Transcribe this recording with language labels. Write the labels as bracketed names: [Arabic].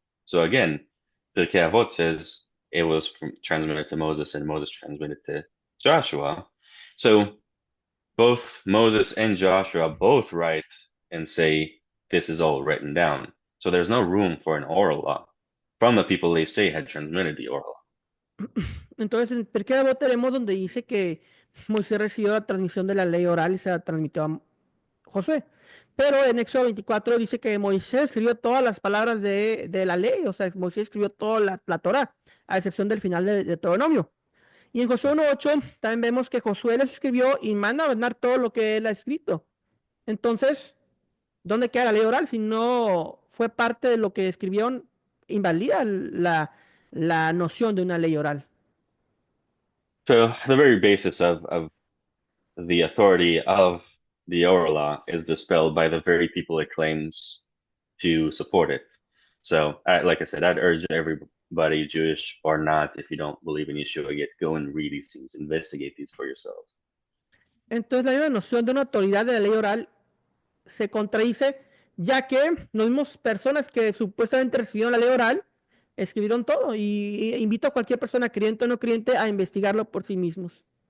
[English] So again, Pirkei Avot says it was transmitted to Moses and Moses transmitted to Joshua. So both Moses and Joshua both write and say this is all written down. So there's no room for an oral law from the people they say had transmitted the oral law. [Spanish] Entonces, en Pirkei Avot tenemos donde dice que Moisés recibió la transmisión de la ley oral y se la transmitió a Josué. Pero en Éxodo 24 dice que Moisés escribió todas las palabras de la ley, o sea, Moisés escribió toda la Torah, a excepción del final de Deuteronomio. Y en Josué 1:8 también vemos que Josué les escribió y manda a ordenar todo lo que él ha escrito. Entonces, ¿dónde queda la ley oral? Si no fue parte de lo que escribieron, invalida la noción de una ley oral. [English] So the very basis of the authority of the oral law is dispelled by the very people it claims to support it. So, like I said, I'd urge everybody, Jewish or not, if you don't believe in Yeshua yet, go and read these things, investigate these for yourselves. [Spanish] Entonces, la misma noción de una autoridad de la ley oral se contradice, ya que las mismas personas que supuestamente recibieron la ley oral escribieron todo. Y invito a cualquier persona, creyente o no creyente, a investigarlo por sí mismos.